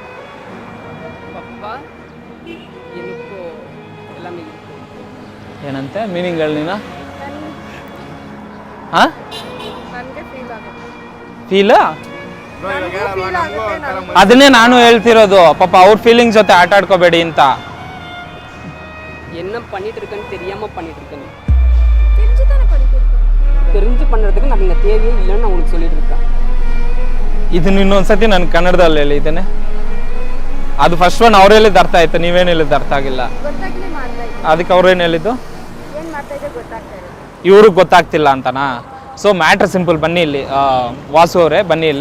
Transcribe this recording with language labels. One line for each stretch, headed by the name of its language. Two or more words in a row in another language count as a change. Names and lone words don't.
Kannada: ಏನಂತೆ ಮೀನಿಂಗ್ ಹೇಳಿ ನೀನು? ಹಾಂ, ಫೀಲ್ ಅದನ್ನೇ ನಾನು ಹೇಳ್ತಿರೋದು. ಪಾಪ ಅವ್ರ ಫೀಲಿಂಗ್ಸ್ ಜೊತೆ ಆಟ ಆಡ್ಕೋಬೇಡಿ ಅಂತ.
Tamil: என்ன பண்ணிட்டு இருக்கேன்னு தெரியாம பண்ணிட்டு இருக்கேன். தெரிஞ்சு பண்ணுறதுக்கு నాకు இந்த தேவையே இல்லைன்னு நான் உனக்கு சொல்லிட்டு இருக்கேன்.
Kannada: ಇದನ್ನ ಇನ್ನೊಂದ್ಸತಿ ನಾನು ಕನ್ನಡದಲ್ಲಿ ಹೇಳಿದ್ದೇನೆ. ಅದು
English: first one
Kannada: ಅವ್ರು ಹೇಳಿದ್ದು ಅರ್ಥ ಆಯ್ತು, ನೀವೇನು ಹೇಳಿದ್ದು ಅರ್ಥ ಆಗಿಲ್ಲ. ಅದಕ್ಕೆ ಅವ್ರೇನು ಹೇಳಿದ್ದು ಇವ್ರಿಗೆ ಗೊತ್ತಾಗ್ತಿಲ್ಲ ಅಂತನಾ?
English: so matter simple,
Kannada: ಬನ್ನಿ ಇಲ್ಲಿ. ವಾಸು ಅವರೇ ಬನ್ನಿ ಇಲ್ಲಿ.